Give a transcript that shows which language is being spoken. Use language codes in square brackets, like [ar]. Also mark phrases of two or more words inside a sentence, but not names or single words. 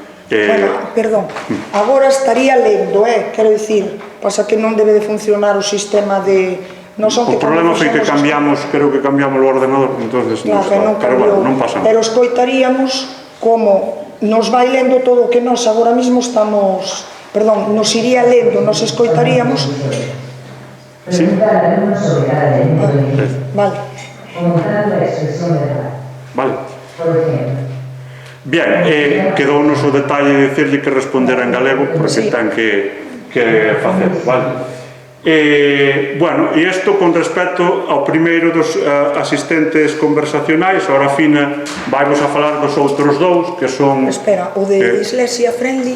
[gl] Bueno, perdón, agora estaría lendo, quero dicir, pasa que non debe de funcionar o sistema de... O problema foi que cambiamos, creo que cambiamos o ordenador, entonces pero bueno, non pasa nada. Pero escoitaríamos como nos vai lendo todo o que nos agora mismo estamos, perdón, nos iría lendo, nos escoitaríamos. [es] Preguntar a alumnos sobre cada elemento del libro. Vale. Contando la expresión verbal. Vale. Por ejemplo. [gl] Bien, quedounos o detalle de dicirlle que respondera en galego, porque ten que facer, vale? Bueno, e isto con respecto ao primeiro dos asistentes conversacionais. Ahora Fina vai vos a falar dos outros dous, que son... Espera, o de Dislexia Friendly.